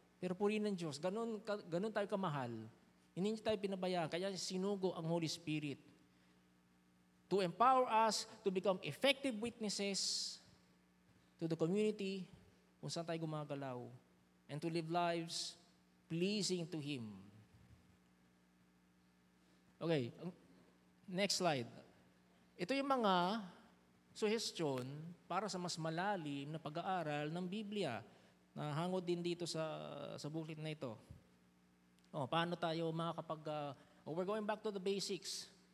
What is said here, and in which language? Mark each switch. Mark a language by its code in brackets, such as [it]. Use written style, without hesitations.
[tl] Pero purihin ng Diyos, ganon tayo kamahal. Hindi tayo pinabayaan, kaya sinugo ang Holy Spirit to empower us to become effective witnesses to the community kung saan tayo gumagalaw and to live lives pleasing to Him. [en] Okay, next slide. [tl] Ito yung mga suggestion para sa mas malalim na pag-aaral ng Biblia na hangod din dito sa booklet na ito. [en] Paano tayo we're going back to the basics.